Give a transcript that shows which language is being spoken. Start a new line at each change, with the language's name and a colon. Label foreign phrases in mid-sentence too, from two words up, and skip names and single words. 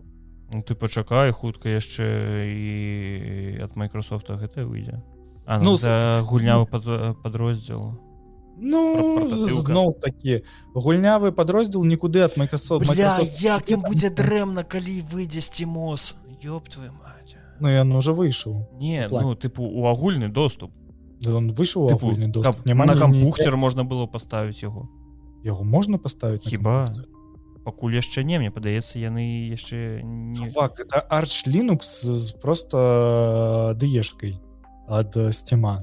Belarusian: Ну, ты пачакай, хутка яшчэ і ад Microsoft гэта выйдзе. Ну, за гульнявы падроздзел. Ну, зноў такі, гульнявы падроздзел нікуды ад Microsoft. Бля, як ім будзе дрэмна, калі выйдзе SteamOS?
Russian: Ёб твою мать.
Belarusian: Ну, ён уже выйшаў. Не, ну, тыпу, у агульны доступ. Он выйшаў у агульны доступ. На кампухтер можна было паставіць яго. Яго можна паставіць? Хіба? Пакуль яшчэ не, мне падаецца, яны яшчэ не... Чувак, это Arch Linux з просто дэешкай ад Steam.